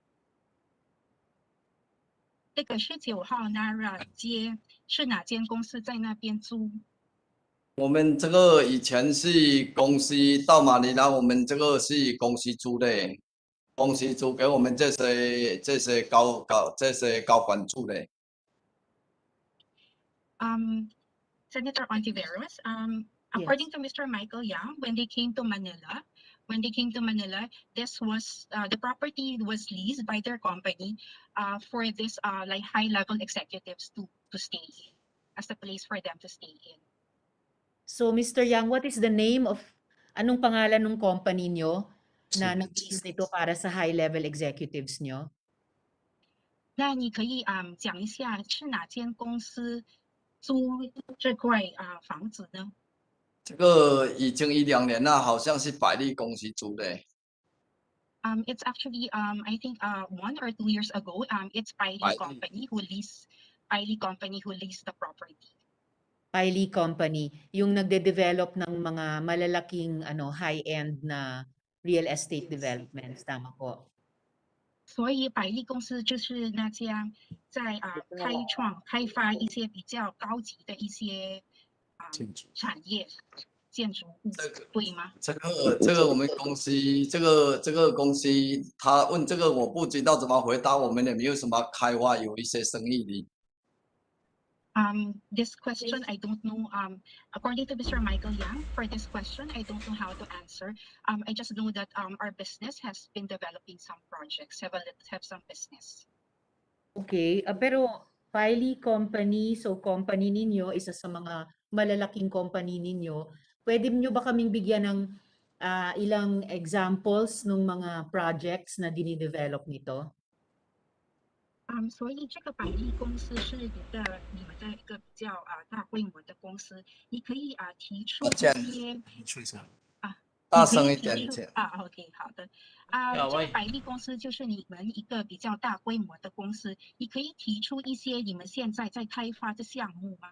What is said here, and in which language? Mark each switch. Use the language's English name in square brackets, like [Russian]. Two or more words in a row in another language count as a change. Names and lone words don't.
[Chinese] 这个19号 Nara 街是哪间公司在那边租？我们这个以前是公司到马尼拉，我们这个是公司租的，公司租给我们这些高管住的。 [English] Senator Ontiveros, according to Mr. Michael Yang, when they came to Manila, this was the property was leased by their company for this like high-level executives to stay in, as a place for them to stay in. So, Mr. Yang, what is the name of, [Filipino] anong pangalan ng company nyo na nag-lease nito para sa [English] high-level executives [Filipino] nyo? [Chinese] 那你可以讲一下是哪间公司租这块房子呢？这个已经1-2年了，好像是百利公司租的。 [English] It's actually I think 1 or 2 years ago, it's Piley company who leased the property. Piley Company, [Filipino] yung nagde-develop ng mga malalaking high-end na [English] real estate developments, [Filipino] tama po. [Chinese] 所以百利公司就是那家在开发一些比较高级的一些产业建筑物，对吗？这个我们公司这个公司他问这个我不知道怎么回答，我们也没有什么开发有一些生意的。 [English] This question, I don't know. According to Mr. Michael Yang, for this question, I don't know how to answer. I just know that our business has been developing some projects, have some business. [Filipino] Okay, pero Piley Company, so company ninyo, isa sa mga malalaking company ninyo. Pwede niyo ba kaming bigyan ng ilang examples ng mga projects na dinidevelop nito? [Chinese] 所以这个百利公司是你们的一个比较大规模的公司，你可以提出一些大声一点，请。 OK， 好的。这个百利公司就是你们一个比较大规模的公司，你可以提出一些你们现在在开发的项目吗？